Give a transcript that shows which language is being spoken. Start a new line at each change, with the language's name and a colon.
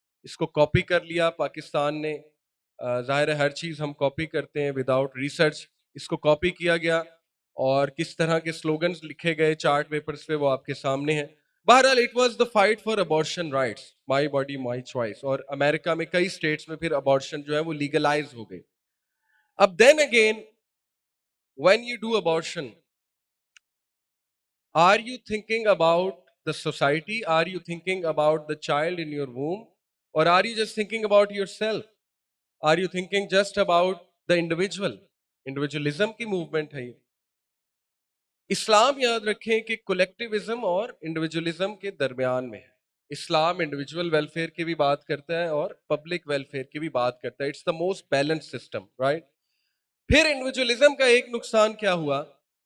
Hindi: इसको कॉपी कर लिया पाकिस्तान ने। जाहिर है हर चीज हम कॉपी करते हैं विदाउट रिसर्च, इसको कॉपी किया गया, और किस तरह के स्लोगन्स लिखे गए चार्ट पेपर्स पे वो आपके सामने हैं। बहरहाल
English: it was the fight for abortion rights, my body my choice,
Hindi: और अमेरिका में कई स्टेट्स में फिर अबॉर्शन जो है वो लीगलाइज हो गई। अब
English: Then again when you do abortion, are you thinking about the society? Are you thinking about the child in your womb? Or are you just thinking about yourself? Are you thinking just about the individual?
Hindi: Individualism की movement है ये. इस्लाम याद रखें कि कोलेक्टिविज्म और individualism के दरमियान में है. इस्लाम इंडिविजुअल वेलफेयर की भी बात करता है और पब्लिक वेलफेयर की भी बात करता है.
English: it's the most balance system,
Hindi: right? फिर इंडिविजुअलिज्म का एक नुकसान क्या हुआ?